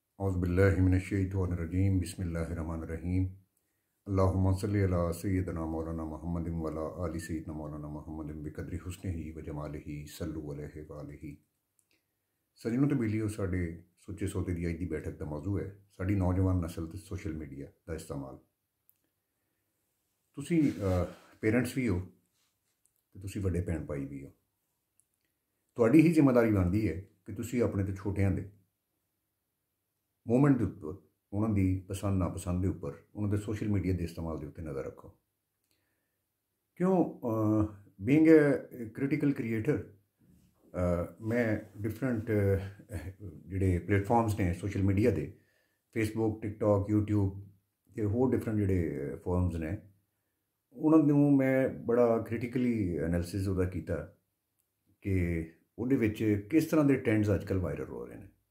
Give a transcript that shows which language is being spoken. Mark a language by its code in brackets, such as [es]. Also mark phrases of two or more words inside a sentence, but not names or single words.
[ar] أعوذ بالله من الشيطان الرجيم بسم الله الرحمن الرحيم اللهم صل على سيدنا مولانا محمد وعلى آل سيدنا مولانا محمد بقدر حسنه وجماله صلوا عليه وآله. [pa] سجنو تے بیلیو ساڈے سچے سودے دی اج دی بیٹھک دا موضوع ہے ساڈی نوجوان نسل تے [en] social media [pa] دا استعمال. تسی پیرنٹس وی ہو تے تسی وڈے بھین بھائی وی ہو. تہاڈی ہی ذمہ داری بندی ہے کہ تسی اپنے تے چھوٹیاں دے موومنٹ کے اُپر اُنہاں نے پسند ناپسند کے اُپر اُنہاں نے [en] social media [pa] کے استعمال کے اُتے نظر رکھو. کیوں [en] being a critical creator [pa] میں ڈفرنٹ جہڑے پلیٹ فارمز نے [en] social media [pa] کے فیس بک ٹک ٹاک یوٹیوب تے ہور ڈفرنٹ جہڑے فارمز نے اُنہاں نے میں بڑا [en] critically analysis [pa] اوہدا کیتا کہ اوہدے وچ کس طرح کے ٹرینڈز اجکل وائرل ہو رہے ہیں.